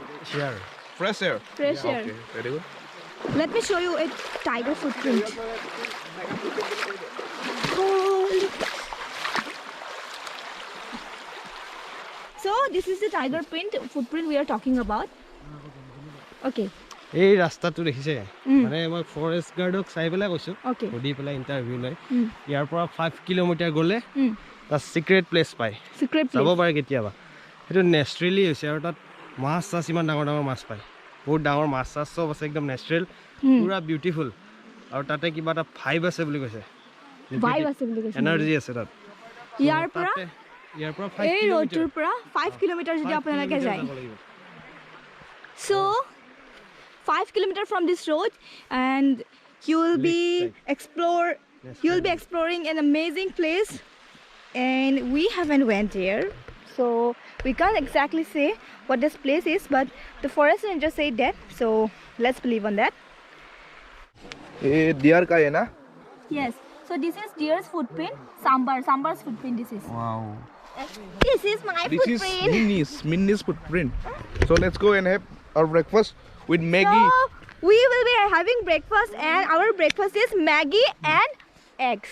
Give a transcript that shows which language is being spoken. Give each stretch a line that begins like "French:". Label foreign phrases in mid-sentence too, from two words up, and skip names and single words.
English: Sure. Fresh air. Fresh air. Okay, very good. Let me show you a tiger footprint. Holy. So this is the tiger footprint we are talking about. Okay.
Assamese: এই রাস্তাটো দেখিছে মানে মই ফৰেষ্ট গাৰ্ডক চাই পেলাই কৈছো সুধি পেলাই ইন্টাৰভিউ লৈ ইয়াৰ পৰা 5 কিলোমিটাৰ গলে তাত
English: secret place
Assamese: পায় যাব পাৰে কেতিয়াবা এটো নেচাৰেলি হৈছে আৰু তাত মাছ চাছ ইমান ডাঙৰ ডাঙৰ মাছ পায় বহুত ডাঙৰ মাছ চাছ সব আছে একদম নেচাৰেল পুৰা বিউটিফুল আৰু তাতে কিবা এটা ভাইব আছে বুলি কৈছে এনাৰ্জি আছে তাত ইয়াৰ পৰা 5 এই ৰোডটোৰ পৰা 5 কিলোমিটাৰ যদি আপোনালোকে যায়
English: so 5 kilometers from this road and you will be exploring an amazing place, and we haven't went there, so we can't exactly say what this place is, but the forest ranger said that, so let's believe on that.
Hindi: ये deer का है ना?
English: Yes, so this is deer's footprint. Sambar's footprint. This is. Wow. This is my footprint. This is Minnie's footprint. So let's go and have our breakfast with Maggie. So we will be having breakfast, and our breakfast is Maggie and eggs.